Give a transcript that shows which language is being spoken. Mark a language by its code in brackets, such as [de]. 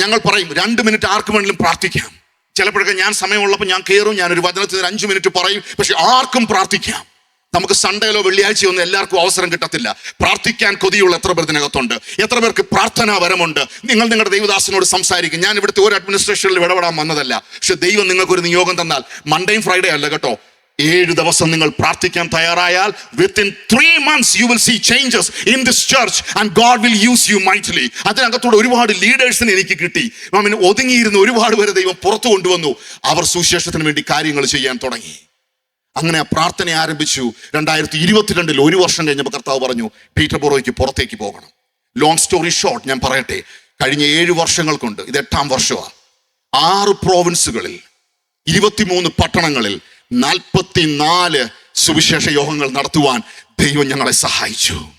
[ml] ഞങ്ങൾ പറയും 2 മിനിറ്റ് ആർക്ക് വേണമെങ്കിലും പ്രാർത്ഥിക്കാം. ചിലപ്പോഴൊക്കെ ഞാൻ സമയമുള്ളപ്പോൾ ഞാൻ കയറും, ഞാനൊരു വചനത്തിന് 5 മിനിറ്റ് പറയും. പക്ഷെ ആർക്കും പ്രാർത്ഥിക്കാം. നമുക്ക് സൺഡേയിലോ വെള്ളിയാഴ്ചയോ ഒന്നും എല്ലാവർക്കും അവസരം കിട്ടത്തില്ല. പ്രാർത്ഥിക്കാൻ കൊതിയുള്ള എത്ര പേർ ഇതിനകത്തുണ്ട്? എത്ര പേർക്ക് പ്രാർത്ഥനാ വരമുണ്ട്? നിങ്ങൾ നിങ്ങളുടെ ദൈവദാസനോട് സംസാരിക്കും. ഞാൻ ഇവിടുത്തെ ഒരു അഡ്മിനിസ്ട്രേഷനിൽ ഇടപെടാൻ വന്നതല്ല. പക്ഷെ ദൈവം നിങ്ങൾക്കൊരു നിയോഗം തന്നാൽ, മൺഡേയും ഫ്രൈഡേ അല്ല കേട്ടോ, 7 ദിവസം നിങ്ങൾ പ്രാർത്ഥിക്കാൻ തയ്യാറായാൽ [en] within 3 months you will see changes in this church and God will use you mightily. [ml] അതിനകത്തൂടെ ഒരുപാട് ലീഡേഴ്സിനെ എനിക്ക് കിട്ടി. ഒതുങ്ങിയിരുന്ന ഒരുപാട് പേരെ ദൈവം പുറത്തു കൊണ്ടുവന്നു. അവർ സുവിശേഷത്തിന് വേണ്ടി കാര്യങ്ങൾ ചെയ്യാൻ തുടങ്ങി. അങ്ങനെ ആ പ്രാർത്ഥന ആരംഭിച്ചു. 2022 1 വർഷം കഴിഞ്ഞപ്പോൾ കർത്താവ് പറഞ്ഞു, പീറ്റർബോറോയ്ക്ക് പുറത്തേക്ക് പോകണം. [en] long story short [ml] ഞാൻ പറയട്ടെ, കഴിഞ്ഞ 7 വർഷങ്ങൾ കൊണ്ട്, ഇത് 8ാം വർഷമാണ്, 6 പ്രോവിൻസുകളിൽ 23 പട്ടണങ്ങളിൽ 44 സുവിശേഷ യോഗങ്ങൾ നടത്തുവാൻ ദൈവം ഞങ്ങളെ സഹായിച്ചു.